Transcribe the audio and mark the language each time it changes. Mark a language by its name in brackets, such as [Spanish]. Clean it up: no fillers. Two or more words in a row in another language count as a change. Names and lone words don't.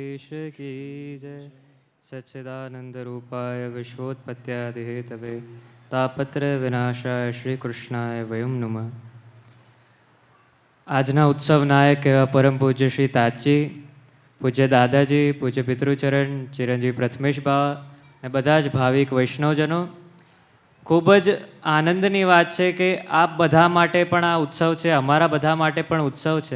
[Hindi] की जय। [Sanskrit] सच्चिदानंद रूपाय विश्वोत्पत्त्यादि हेतवे तापत्र विनाशाय श्री कृष्णाय वयम नमः। [Gujarati] આજના ઉત્સવ નાયક એવા પરમ પૂજ્ય શ્રી તાજજી, પૂજ્ય દાદાજી, પૂજ્ય પિતૃચરણ, ચિરંજીવ પ્રથમેશબા અને બધા જ ભાવિક વૈષ્ણવજનો, ખૂબ જ આનંદની વાત છે કે આપ બધા માટે પણ આ ઉત્સવ છે, અમારા બધા માટે પણ ઉત્સવ છે.